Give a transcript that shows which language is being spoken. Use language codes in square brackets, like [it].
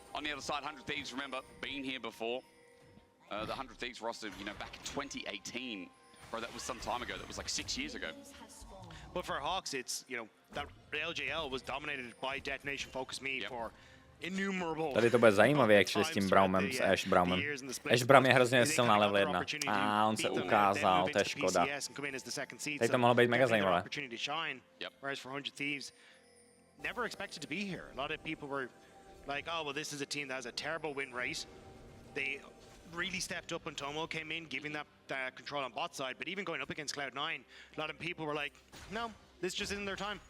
[en] On the other side, 100 Thieves, remember, been here before. The 100 Thieves roster, you know, back in 2018. Bro, that was some time ago. That was like 6 years ago. But for Hawks, it's, you know, that LJL was dominated by Detonation Focus Me for innumerable. [cs] Tady to bude zajímavé, jak šli s tím Braumem, s Ash Braumem. Ash Braum je hrozně silná level 1. A on se ukázal, to je škoda. Tady to mohlo být mega zajímavé. [en] Whereas for 100 Thieves, never expected to be here. A lot of people were like, oh, well, this is a team that has a terrible win rate. They really stepped up when Tomo came in, giving that control on bot side. But even going up against Cloud9, a lot of people were like, no, this just isn't their time.